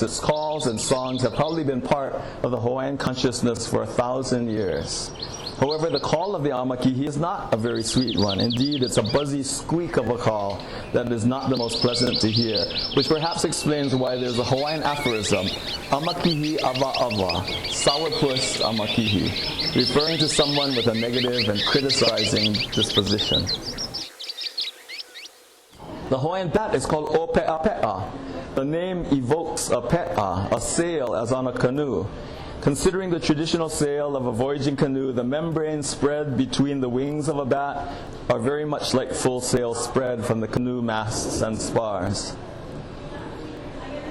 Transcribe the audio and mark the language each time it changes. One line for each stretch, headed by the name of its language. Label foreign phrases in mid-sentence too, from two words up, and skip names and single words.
English: Its calls and songs have probably been part of the Hawaiian consciousness for 1,000 years. However, the call of the amakihi is not a very sweet one. Indeed, it's a buzzy squeak of a call that is not the most pleasant to hear, which perhaps explains why there's a Hawaiian aphorism,
Hawaiian: amakihi ava ava, sourpuss amakihi,
English: referring to someone with a negative and criticizing disposition. The Hawaiian bat is called
Hawaiian: ōpe'a pe'a.
English: The name evokes a pe'a, a sail as on a canoe. Considering the traditional sail of a voyaging canoe, the membranes spread between the wings of a bat are very much like full sail spread from the canoe masts and spars.